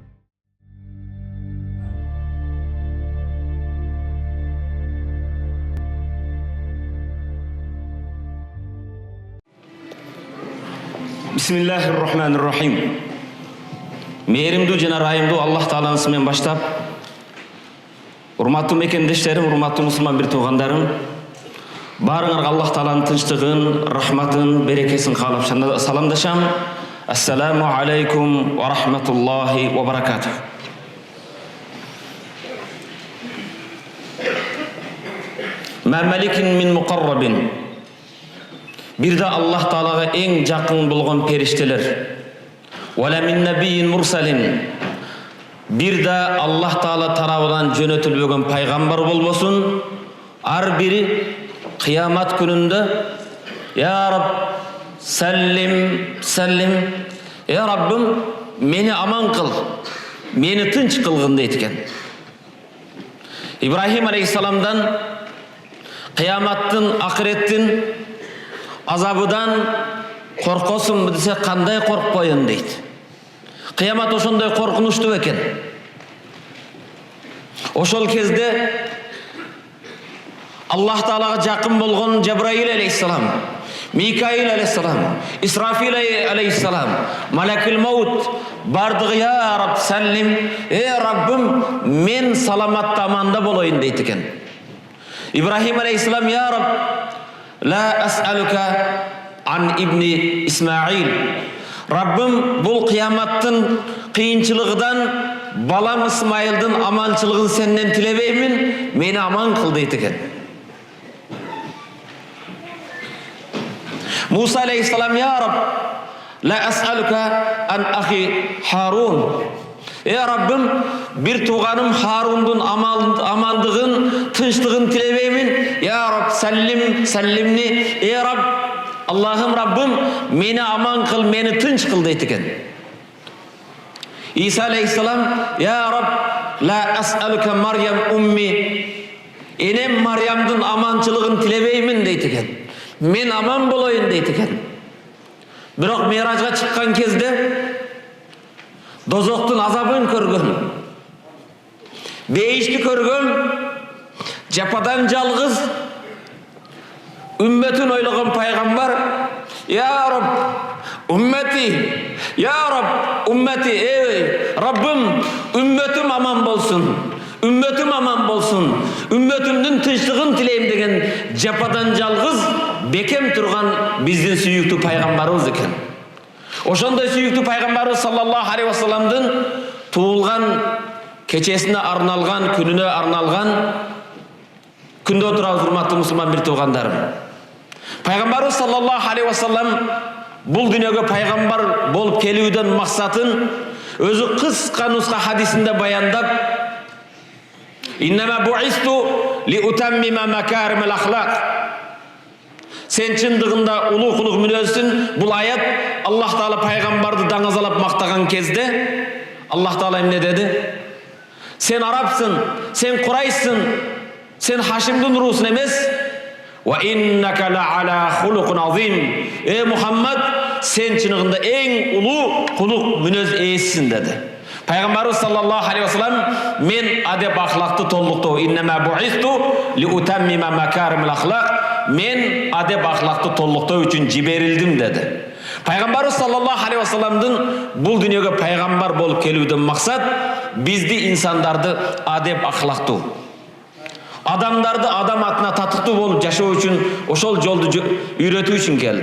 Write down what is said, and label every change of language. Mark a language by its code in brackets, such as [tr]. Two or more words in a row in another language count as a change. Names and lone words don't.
[ar] بسم الله الرحمن الرحيم. [ky] Mehrimdүү жана ырайымдуу Аллах Тааланын исминен баштап, урматтуу мекендештерим, урматтуу мусулман бир туугандарым, баарыңарга Аллах Тааланын тынчтыгын, рахматын, берекесин каалап саламдашам. [ar] السلام عليكم ورحمة الله وبركاته. ما ملكٍ من مقرّبين. [ky] Бирде Аллах Таалага эң жакын болгон периштелер. [ar] ولا من نبيٍّ مرسلين. [ky] Бирде Аллах Таала тарабынан жөнөтүлбөгөн пайгамбар болбосун. Ар бири кыямат күнүндө [ar] يا رب سلّم سلّم. [ky] Я Раббым, мени аман кыл, мени тынч кылгын дейт экен. Ибрахим алейхиссаламдан кыяматтын, акыреттин азабыдан коркосунбу десе кандай коркпойун дейт. Кыямат ошондой коркунучтуу экен. Ошол кезде Аллах Таалага жакын болгон Жабраил алейхиссалам, Микаил алейхиссалам, Исрафил алейхиссалам, Малакул Маут бардыгы [ar] يا رب سلّم, [ky] Раббым, мен саламатта аманда болоюн дейт экен. [ar] إبراهيم عليه السلام يا رب لا أسألك عن ابني إسماعيل. [ky] Раббым, бул кыяматтын кыйынчылыгынан балам Исмаилдин аманчылыгын сенден тилебеймин, мени аман кыл дейт экен. [ar] موسى عليه السلام يا رب لا أسألك عن أخي هارون. [ky] Раббым, бир тууганым Харундун амандыгын, тынчтыгын тилебеймин. [ar] يا رب سلّم سلّمني. [ky] Раб, Аллахым, Раббым, мени аман кыл, мени тынч кыл дейт экен. [ar] عيسى عليه السلام يا رب, لا أسألك مريم أمي. [ky] Энем Марьямдын аманчылыгын тилебеймин дейт экен. Мен аман болоюн дейт экен. Бирок Миражга чыккан кезде дозоктун азабын көргөн, бейишти көргөн, жападан жалгыз үммөтүн ойлогон пайгамбар [ar] يا رب أمتي يا رب أمتي, [ky] Раббым, үммөтүм аман болсун, үммөтүм аман болсун, үммөтүмдүн тынчтыгын тилейм деген жападан жалгыз бекем турган биздин сүйүктүү пайгамбарыбыз экен. Ошондой сүйүктүү пайгамбарыбыз [ar] صلى الله عليه وسلم [ky] туулган кечесине арналган, күнүнө арналган күндө отурабыз, урматтуу мусулман бир туугандарым. Пайгамбарыбыз [ar] صلى الله عليه وسلم [ky] бул дүйнөгө пайгамбар болуп келүүдөн максатын өзү кыска нуска хадисинде баяндап, [ar] إنما بعثت لأتمم مكارم الأخلاق. [ky] Сен чындыгында улуу-улуг мүнөзсүн. Бул аят Аллах Таала пайгамбарды даңазалап мактаган кезде Аллах Таала эмне деди? Сен арабсың, сен Курайшсың, сен Хашимдин уруусун эмес. [ar] وإنك لعلى خلق عظيم. [ky] Мухаммад, сен чыныгында эң улуу кулук мүнөз ээсисиң деди. Пайгамбарыбыз [ar] صلى الله عليه وسلم [ky] мен адеп ахлакты толуктоо, [ar] إنما بعثت لأتمم مكارم الأخلاق. [ky] Мен адеп ахлакты толуктоо үчүн жиберилдим деди. Пайгамбарыбыз [ar] صلى الله عليه وسلم [ky] бул дүйнөгө пайгамбар болуп келүүдөн максат бизди, инсандарды адеп ахлактуу, адамдарды адам атына татыктуу болуп жашоо үчүн ошол жолду үйрөтүү үчүн келди.